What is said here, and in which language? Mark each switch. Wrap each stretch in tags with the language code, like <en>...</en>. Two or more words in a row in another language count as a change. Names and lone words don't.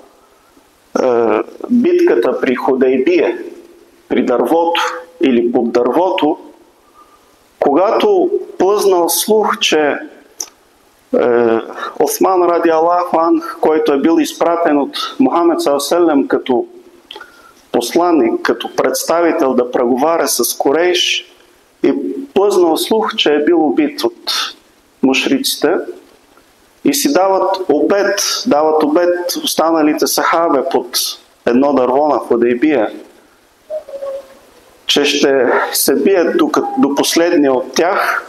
<bg>битката при Худейбия, при дървото или под дървото, когато плъзнал слух, че Осман ради</bg> <ar>الله عنه,</ar> <bg>който е бил изпратен от Мухаммед саллаллаху като посланник, като представител да преговаря с Курейш, и плъзнал слух, че е бил убит от мушриците, и си дават обет останалите сахабе под едно дърво на Худейбия, че ще се бият до последния от тях.</bg>